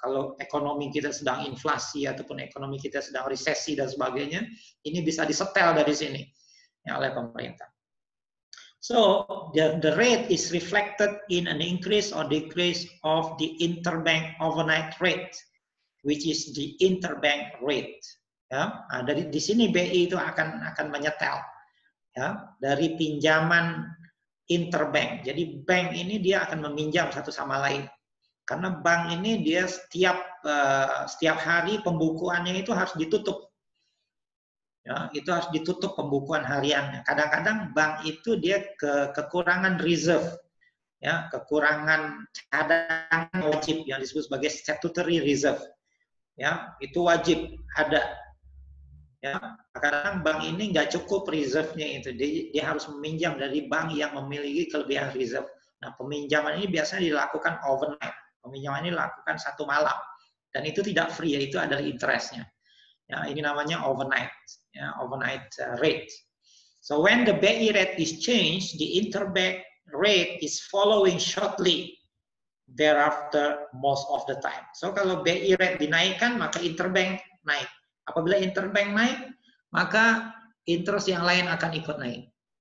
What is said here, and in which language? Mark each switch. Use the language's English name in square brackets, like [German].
[Indonesian] Kalau ekonomi kita sedang inflasi ataupun ekonomi kita sedang resesi dan sebagainya, ini bisa disetel dari sini ya, oleh pemerintah. [English] So the rate is reflected in an increase or decrease of the interbank overnight rate, which is the interbank rate. [Indonesian] Ya, nah, dari di sini BI itu akan menyetel ya dari pinjaman interbank. Jadi bank ini dia akan meminjam satu sama lain. Karena bank ini dia setiap hari pembukuannya itu harus ditutup. Ya, itu harus ditutup pembukuan hariannya. Kadang-kadang bank itu dia kekurangan reserve, ya, kekurangan cadangan wajib yang disebut sebagai statutory reserve. Ya, itu wajib ada. Ya, kadang bank ini nggak cukup reserve-nya itu, dia harus meminjam dari bank yang memiliki kelebihan reserve. Nah, peminjaman ini biasanya dilakukan overnight. Peminjaman ini dilakukan satu malam, dan itu tidak free, yaitu adalah interest-nya. Ya, ini namanya overnight, ya, overnight rate. [English] So when the BI rate is changed, the interbank rate is following shortly thereafter most of the time. [Indonesian] So kalau BI rate dinaikkan, maka interbank naik. Apabila interbank naik, maka interest yang lain akan ikut naik.